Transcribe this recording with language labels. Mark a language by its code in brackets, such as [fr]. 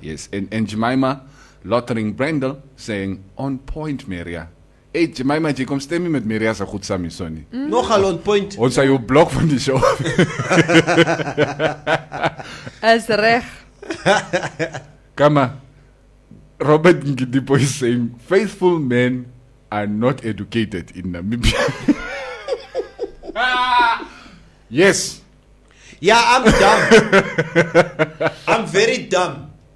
[en] Yes, and Jemima Lottering Brendel saying, on point, Maria. [af] Hey, Jemima, jy kom stem nie met Maria se goed saam hierso nie. Nogal [en] on point. [af] Ons sal jou blok van die show. As reg. [en] Kama, Robert Ngidipo is saying, faithful men are not educated in Namibia. Yes. Yeah, I'm dumb. I'm very dumb.